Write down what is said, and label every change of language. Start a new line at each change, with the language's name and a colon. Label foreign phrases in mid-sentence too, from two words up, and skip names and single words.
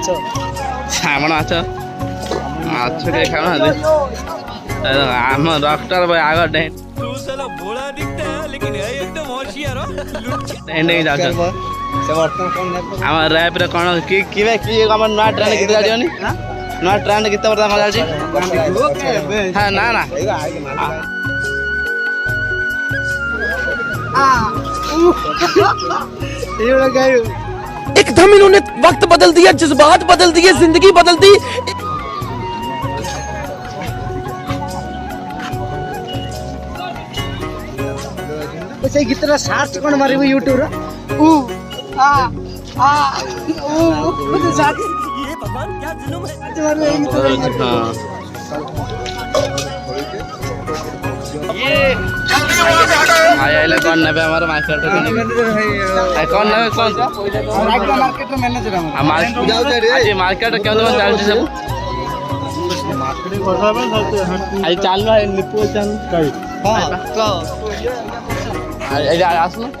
Odia: ଶ୍ରାବଣ ମାଛ ମାଛ ଟିକେ ଖାଉନାହାନ୍ତି ଆମ ଡକ୍ଟର ଭାଇ ଆଗ ଡେଇଁ ଡେଇଁ ଯାଉଛନ୍ତି ସେ ବର୍ତ୍ତମାନ କ'ଣ ନେବ ଆମ ର୍ୟାପ୍ରେ କ'ଣ କିଏ ଆମର ନୂଆ ଟ୍ରେଣ୍ଡ ଗୀତ ଚାଲିବନି ନୂଆ ଟ୍ରେଣ୍ଡ ଗୀତ ବର୍ତ୍ତମାନ କ'ଣ ଚାଲିଛି ହଁ ନା ନା
Hindi: एकदम इन्होंने वक्त बदल दिया जज्बात बदल दिए जिंदगी बदल दी
Odia: ସେଇ ଗୀତଟା ସାର୍ଚ୍ଚ କ'ଣ ମାରିବୁ ୟୁଟ୍ୟୁବରେ ଭାଇ ଆଇଲେ କ'ଣ ନେବେ ଆମର ମାର୍କେଟ କ'ଣ ନେବେ କ'ଣ ଆଜି ମାର୍କେଟ କେମିତି କ'ଣ ଚାଲିଛି ସବୁ ଆଜି ଚାଲୁ ନିପୁ ଚାଲୁ ଆସୁନ